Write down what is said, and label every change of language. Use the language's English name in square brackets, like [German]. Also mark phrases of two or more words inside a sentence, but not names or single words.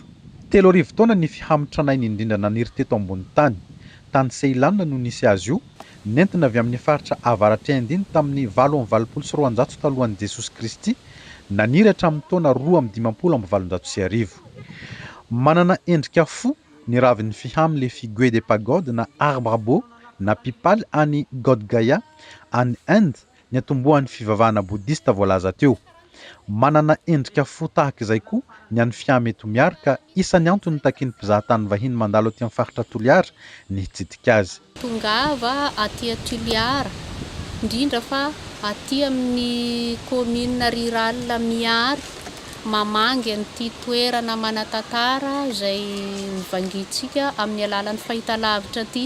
[Malagasy] 3 taona ny fihamotranainy indrindra naniry teto ambony tany. Tany Seilanina no nisy azy io, nentina avy amin'ny faritra avaratry andiny tamin'ny 726 talohan'i Jesosy Kristy, naniry hatramin'ny taona 2,530. Manana endrika fo ny ravin'ny fihamy [French] le figuier de pagode [Malagasy] na [French] arbre beau [Malagasy] na pipaly any Godh-Gaya any Inde ny atombohan'ny fivavahana bodista voalaza teo. Manana endrika fo tahaka izay koa ny an'ny fihameto miary ka isan'ny antony takin'ny mpizahatany vahiny mandalo aty amin'ny faritra Toliara ny hitsidika azy. Tongava aty Toliara indrindra fa aty amin'ny [French] commune rurale [Malagasy] Miary mamangy an'ity toerana manan-tantara izay vangintsika amin'ny alalan'ny fahitalavitra aty.